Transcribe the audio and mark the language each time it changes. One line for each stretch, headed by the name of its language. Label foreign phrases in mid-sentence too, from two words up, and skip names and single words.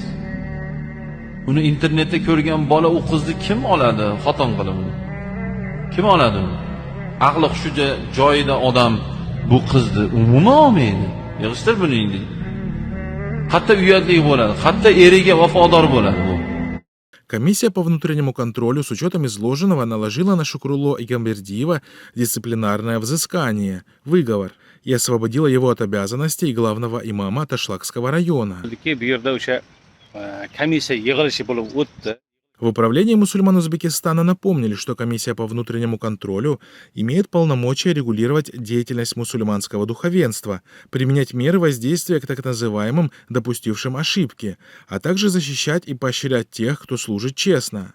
Uzbek: Uni internetda ko'rgan bola u qizni kim oladi xotin qilib? Kim oladi uni? Aqli hushi joyida odam bu qizni umuman olmaydi. Yig'ishtir buni endi. Qatta uyatlik bo'ladi, qatta eriga vafodor bo'ladi bu.
Russian: Комиссия по внутреннему контролю с учетом изложенного наложила на Шукрулло Эгамбердиева дисциплинарное взыскание, выговор, и освободила его от обязанностей главного имама Ташлакского района. В управлении мусульман Узбекистана напомнили, что комиссия по внутреннему контролю имеет полномочия регулировать деятельность мусульманского духовенства, применять меры воздействия к так называемым допустившим ошибки, а также защищать и поощрять тех, кто служит честно.